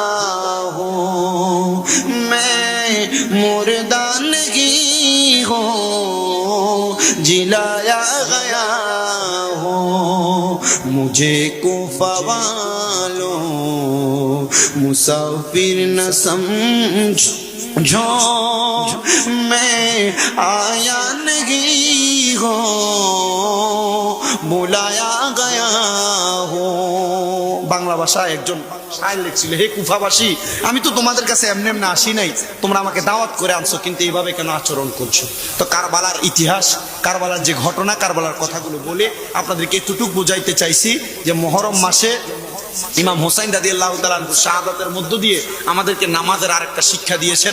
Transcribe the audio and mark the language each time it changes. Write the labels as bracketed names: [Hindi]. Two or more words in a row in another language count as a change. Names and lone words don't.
[Urdu] ہوں، میں مردہ نہیں ہوں جلایا گیا ہوں، مجھے کوفہ والوں مسافر نہ سمجھو، میں آیا نہیں ہوں بلایا گیا ہوں۔ [Bangla] বাংলা ভাষায় একজন শায়ের লিখছিল, হে কুফাবাসী, আমি তো তোমাদের কাছে এমনি এমনি আসি নাই, তোমরা আমাকে দাওয়াত করে আনছো, কিন্তু এইভাবে কেন আচরণ করছো? তো কারবালার ইতিহাস, কারবালার যে ঘটনা, কারবালার কথাগুলো বলে আপনাদেরকে এতটুকু বোঝাইতে চাইছি যে মুহররম মাসে ইমাম হোসাইন [Arabic] رضي الله تعالى عنه [Bangla] শাহাদাতের মধ্য দিয়ে আমাদেরকে নামাজের আরেকটা শিক্ষা দিয়েছেন।